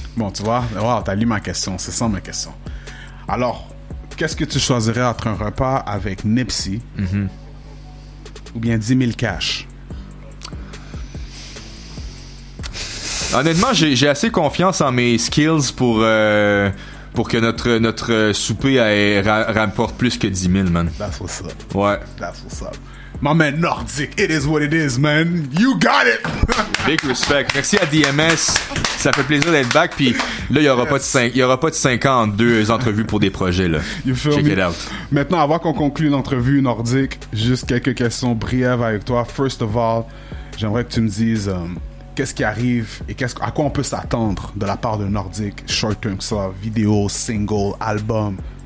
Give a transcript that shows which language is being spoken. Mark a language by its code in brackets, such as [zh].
[fr] Bon, tu vois, t'as lu ma question. C'est ça ma question. Alors, qu'est-ce que tu choisirais entre un repas avec Nipsey ou bien 10 000 cash? Honnêtement, j'ai assez confiance en mes skills pour que notre souper rapporte plus que 10 000, man. [en] That's what's up. [fr] Ouais. [en] That's what's up. My man Nordic, it is what it is, man. You got it! [fr] Big respect. Merci à DMS. Ça fait plaisir d'être back. Puis là, il y aura pas de 5 ans entre deux entrevues pour des projets, là. [en] Check it out. [fr] Maintenant, avant qu'on conclue l'entrevue, Nordic, juste quelques questions brèves avec toi. First of all, j'aimerais que tu me dises... qu'est-ce qui arrive et à quoi on peut s'attendre de la part de Nordic, short term, que ça, vidéo, single, album?